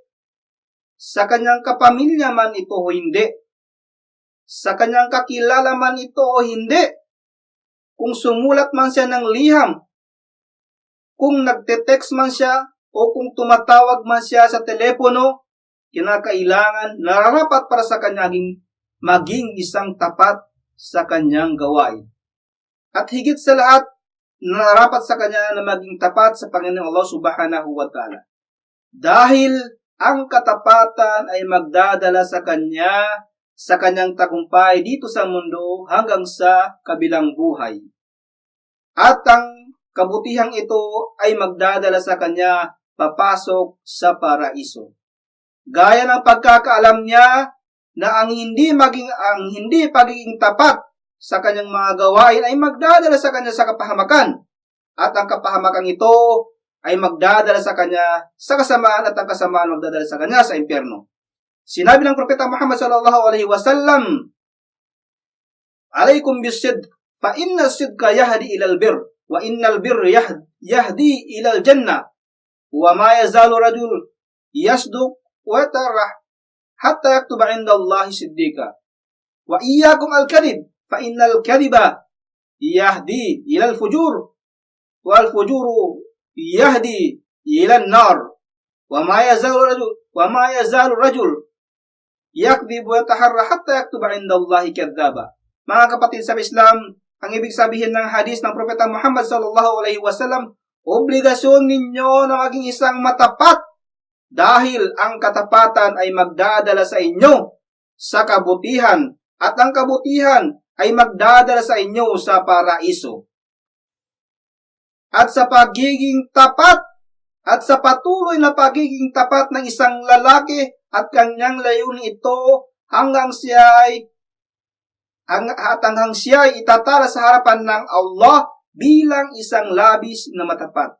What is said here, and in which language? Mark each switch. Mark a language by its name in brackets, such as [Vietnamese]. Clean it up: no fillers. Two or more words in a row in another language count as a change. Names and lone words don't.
[Filipino] sa kanyang kapamilya man ito o hindi, sa kanyang kakilala man ito o hindi, kung sumulat man siya ng liham, kung nagte-text man siya o kung tumatawag man siya sa telepono, kinakailangan, nararapat para sa kanya maging isang tapat sa kanyang gawain. At higit sa lahat, nararapat sa kanya na maging tapat sa Panginoong Allah [Arabic] سبحانه وتعالى. [Filipino] Dahil ang katapatan ay magdadala sa kanyang tagumpay dito sa mundo hanggang sa kabilang buhay. At ang kabutihang ito ay magdadala sa kanya papasok sa paraiso. Gaya ng pagkakaalam niya na ang hindi pagiging tapat sa kanyang mga gawain ay magdadala sa kanya sa kapahamakan. At ang kapahamakang ito ay magdadala sa kanya sa kasamaan at ang kasamaan magdadala sa kanya sa impyerno. Sinabi ng Propeta Muhammad [Arabic] صلى الله عليه وسلم, "عليكم بالصدق، فإن الصدق يهدي إلى البر، وإن البر يهدي إلى الجنة, وما يزال رجل يصدق ويتحرى حتى يكتب عند الله صديقا. وإياكم والكذب، فإن الكذب يهدي إلى الفجور، والفجور يهدي إلى النار، وما يزال رجل يكذب ويتحرى حتى يكتب عند الله كذابا." [Filipino] Mga kapatid sa Islam, ang ibig sabihin ng hadis ng Propeta Muhammad [Arabic] صلى الله عليه وسلم, [Filipino] obligasyon ninyo na maging isang matapat dahil ang katapatan ay magdadala sa inyo sa kabutihan at ang kabutihan ay magdadala sa inyo sa paraiso. At sa pagiging tapat at sa patuloy na pagiging tapat ng isang lalaki at kanyang layunin ito hanggang siya ay itatala sa harapan ng Allah bilang isang labis na matapat.